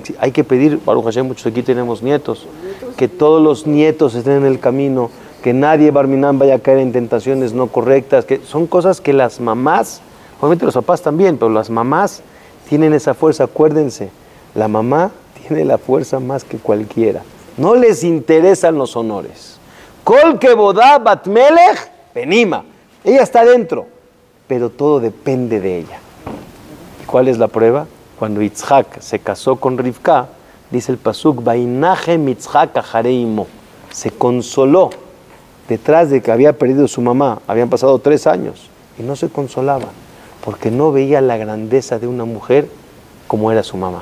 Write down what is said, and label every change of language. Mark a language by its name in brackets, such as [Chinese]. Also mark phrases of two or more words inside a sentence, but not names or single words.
[Spanish] Hay que pedir, [Hebrew] ברוך השם, [Spanish] muchos aquí tenemos nietos, que todos los nietos estén en el camino, que nadie, Barminan, vaya a caer en tentaciones no correctas, que son cosas que las mamás, obviamente los papás también, pero las mamás tienen esa fuerza. Acuérdense, la mamá tiene la fuerza más que cualquiera. No les interesan los honores. [Hebrew] כל כבודה בת מלך פנימה. [Spanish] Ella está dentro, pero todo depende de ella. ¿Y cuál es la prueba? Cuando Yitzhak se casó con Rivka, dice el pasuk, [Hebrew] וינחם יצחק אחרי אמו, [Spanish] se consoló detrás de que había perdido su mamá. Habían pasado 3 años y no se consolaba porque no veía la grandeza de una mujer como era su mamá.